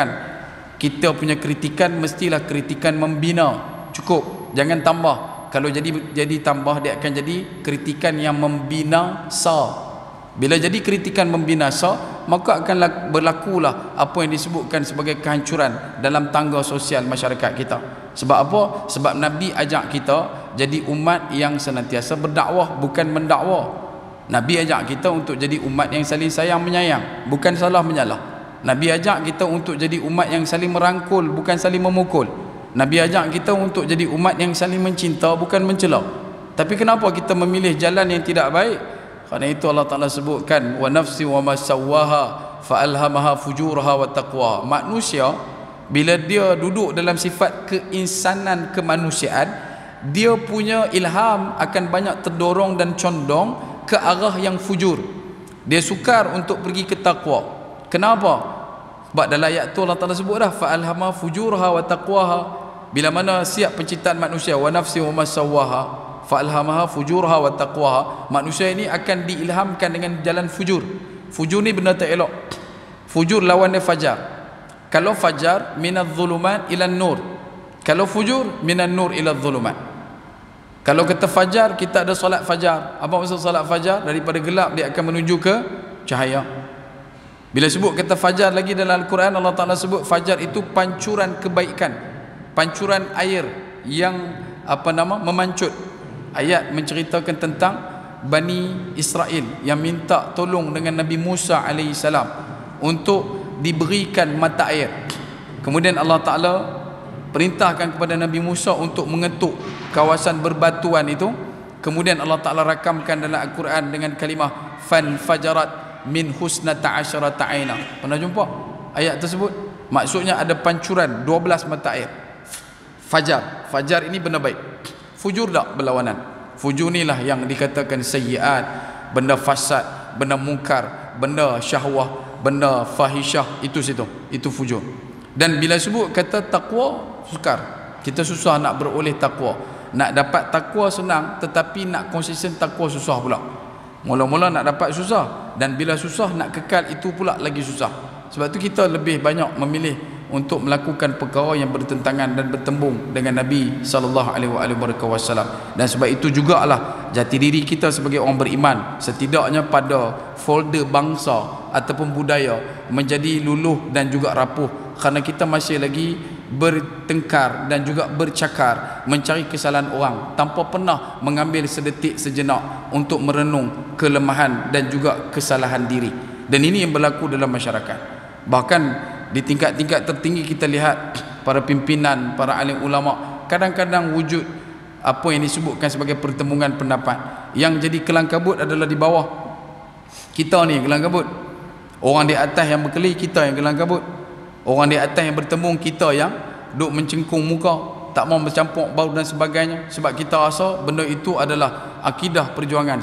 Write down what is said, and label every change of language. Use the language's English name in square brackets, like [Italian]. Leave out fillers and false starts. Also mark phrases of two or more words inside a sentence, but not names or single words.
[Malay] Kita punya kritikan mestilah kritikan membina, cukup, jangan tambah. Kalau jadi tambah, dia akan jadi kritikan yang membinasa. Bila jadi kritikan membinasa, maka akan berlakulah apa yang disebutkan sebagai kehancuran dalam tangga sosial masyarakat kita. Sebab apa? Sebab Nabi ajak kita jadi umat yang senantiasa berdakwah, bukan mendakwa. Nabi ajak kita untuk jadi umat yang saling sayang menyayang, bukan salah menyalah. Nabi ajak kita untuk jadi umat yang saling merangkul, bukan saling memukul. Nabi ajak kita untuk jadi umat yang saling mencinta, bukan mencela. Tapi kenapa kita memilih jalan yang tidak baik? Kerana itu Allah Ta'ala sebutkan, [Arabic] ونفس وما سواها فألهمها فجورها وتقوى. [Malay] Manusia bila dia duduk dalam sifat keinsanan, kemanusiaan, dia punya ilham akan banyak terdorong dan condong ke arah yang fujur. Dia sukar untuk pergi ke taqwa. Kenapa? Sebab dalam ayat tu Allah Ta'ala sebut dah, [Arabic] فألهم فجورها وتقواها. [Malay] Bila mana siap penciptaan manusia, [Arabic] ونفس وما سواها فألهمها فجورها وتقواها, [Malay] manusia ini akan diilhamkan dengan jalan fujur. Fujur ni benda tak elok. Fujur lawan dia fajar. Kalau fajar, [Arabic] من الظلمات إلى النور. [Malay] Kalau fujur, [Arabic] من النور إلى الظلمات. [Malay] Kalau kata fajar, kita ada solat fajar. Apa maksud solat fajar? Daripada gelap dia akan menuju ke cahaya. Bila sebut kata fajar lagi dalam Al-Quran, Allah Ta'ala sebut fajar itu pancuran kebaikan, pancuran air yang memancut. Ayat menceritakan tentang Bani Israel yang minta tolong dengan Nabi Musa AS untuk diberikan mata air. Kemudian Allah Ta'ala perintahkan kepada Nabi Musa untuk mengetuk kawasan berbatuan itu. Kemudian Allah Ta'ala rakamkan dalam Al-Quran dengan kalimah [Arabic] فانفجرت من اثنتا عشرة عينا. [Malay] Pernah jumpa ayat tersebut? Maksudnya ada pancuran 12 mata air. Fajar, fajar ini benda baik. Fujur tak berlawanan. Fujur inilah yang dikatakan sayyiat, benda fasad, benda mungkar, benda syahwah, benda fahisyah, itu situ, itu fujur. Dan bila sebut kata taqwa, sukar. Kita susah nak beroleh taqwa. Nak dapat taqwa senang, tetapi nak konsisten taqwa susah pula. Mula-mula nak dapat susah, dan bila susah nak kekal itu pula lagi susah. Sebab tu kita lebih banyak memilih untuk melakukan perkara yang bertentangan dan bertembung dengan Nabi SAW. Dan sebab itu jugalah jati diri kita sebagai orang beriman, setidaknya pada folder bangsa ataupun budaya, menjadi luluh dan juga rapuh. Kerana kita masih lagi bertengkar dan juga bercakar, mencari kesalahan orang tanpa pernah mengambil sedetik sejenak untuk merenung kelemahan dan juga kesalahan diri. Dan ini yang berlaku dalam masyarakat. Bahkan di tingkat-tingkat tertinggi kita lihat para pimpinan, para alim ulama kadang-kadang wujud apa yang disebutkan sebagai pertemuan pendapat. Yang jadi kelang kabut adalah di bawah. Kita ni kelang kabut. Orang di atas yang berkeli, kita yang kelang kabut. Orang di atas yang bertemu, kita yang duk mencengkung muka, tak mau bercampur bau dan sebagainya, sebab kita rasa benda itu adalah akidah perjuangan.